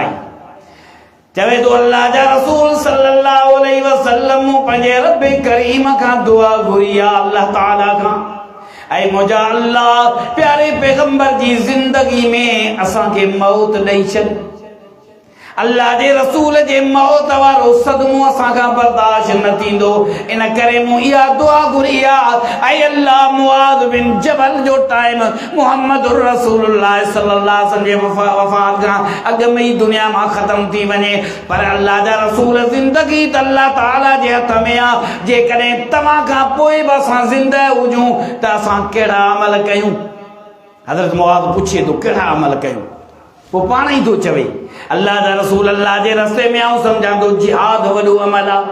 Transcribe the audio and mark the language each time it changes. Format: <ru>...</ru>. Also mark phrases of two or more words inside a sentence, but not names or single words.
<sd>चवे थो अल्लाह जा रसूल</sd> <ar>صلى الله عليه وسلم</ar> <sd>पंहिंजे रब करीम खां दुआ घुरी आहे अल्लाह ताला खां, ऐं मुंहिंजा अल्लाह प्यारे पैगंबर जी ज़िंदगी में असांखे मौत ॾेई छॾ। अल्लाह जे रसूल जे मौत वारो सदमो असांखां बर्दाश्त न थींदो। इन करे मूं इहा दुआ घुरी आहे, ऐं अल्लाह मुआज़ बिन जबल जो टाइम</sd> <ar>محمد رسول الله صلى الله عليه وسلم</ar> <sd>जे वफ़ात खां अॻु में ई दुनिया मां ख़त्म थी वञे, पर अल्लाह जा रसूल ज़िंदगी त अल्लाह ताला जे हथ में आहे। जेकॾहिं तव्हां खां पोइ बि असां ज़िंदा हुजूं त असां कहिड़ा अमल कयूं? हज़रत मुआज़ पुछे थो कहिड़ा अमल कयूं? पोइ पाण ई थो चवे अल्लाह जा रसूल अल्लाह जे रस्ते में आऊं सम्झां थो जिहाद वॾो अमल आहे।</sd>